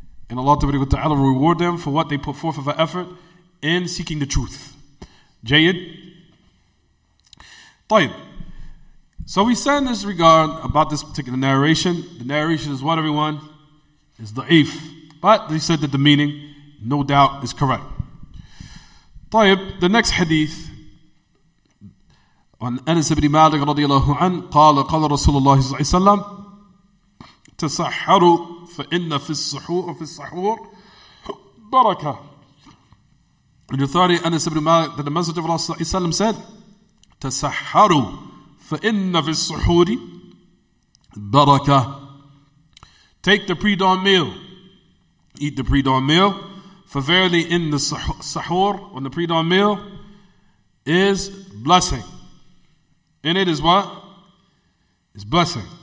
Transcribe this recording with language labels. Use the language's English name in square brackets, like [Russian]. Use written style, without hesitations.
[English] And Allah Ta'ala will reward them for what they put forth of an effort in seeking the truth. Jayyid. Tayyib. So we said in this regard about this particular narration. The narration is what, everyone? Is da'if. But they said that the meaning, no doubt, is correct. [Arabic] طيب, [English] the next hadith on Anas ibn Malik radiyallahu anhu [Arabic] قال رسول الله صلى الله عليه وسلم تسحروا فإن في السحور بركة. [English] In the authority of Anas ibn Malik, that the Messenger of Allah صلى الله عليه وسلم said [Arabic] تسحروا فإن في السحور بركة. [English] Take the pre-dawn meal. Eat the pre-dawn meal. For verily in the sahur, on the pre-dawn meal, is blessing. In it is what? Is blessing.